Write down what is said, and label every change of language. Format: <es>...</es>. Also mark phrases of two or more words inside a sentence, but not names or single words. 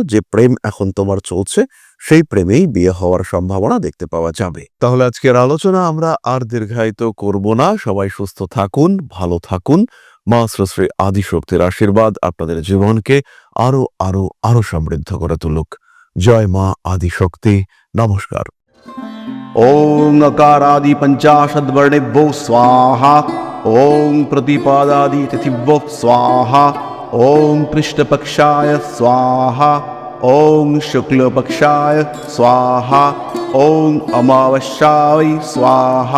<bn>যে প্রেম এখন তোমার চলছে, সেই প্রেমেই বিয়ে হওয়ার সম্ভাবনা দেখতে পাওয়া যাবে। তাহলে আজকের আলোচনা আমরা আর দীর্ঘায়িত করব না। সবাই সুস্থ থাকুন, ভালো থাকুন। মা শ্রী আদিশক্তির আশীর্বাদ আপনাদের জীবনকে আরো আরো আরো সমৃদ্ধ করে তুলুক। জয় মা আদিশক্তি। নমস্কার।</bn> <sa>ओं अकारादि पंचाशद्वर्णेभ्यो स्वाहा। ओं प्रतिपादादि तिथिभ्यो स्वाहा। ओं कृष्णपक्षाय स्वाहा। ओं शुक्लपक्षाय स्वाहा। ओं अमावस्याय स्वाहा।</sa>